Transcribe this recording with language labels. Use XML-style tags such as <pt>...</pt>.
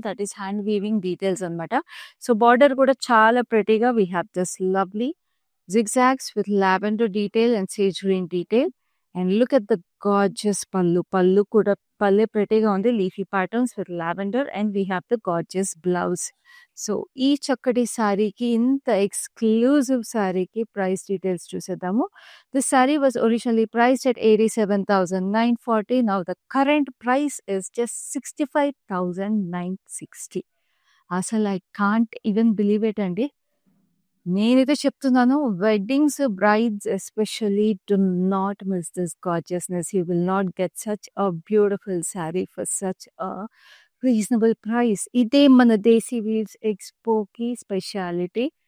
<en>That is hand weaving details అనమాట. So border కూడా</en> <te>చాలా ప్రెటీగా</te> <en>We have this lovely zigzags with lavender detail and sage green detail. And look at the gorgeous pallu</en> <te>కూడా పల్లె ప్రెటీగా ఉంది.</te> <en>Leafy patterns with lavender and we have the gorgeous blouse.</en> <te>So ఈ చక్కటి శారీకి ఇంత ఎక్స్క్లూజివ్ శారీకి ప్రైస్ డీటెయిల్స్ చూసేద్దాము.</te> <en>This saree was originally priced at 87,940. Now the current price is just 65,960. అసలు I can't even believe it అండి.</en> <te>నేనైతే చెప్తున్నాను,</te> <en>Weddings brides especially do not miss this gorgeousness. You will not get such a beautiful sari for such a reasonable price.</en> <te>ఇదే మన దేశీ weaves ఎక్స్పోకి speciality.</te>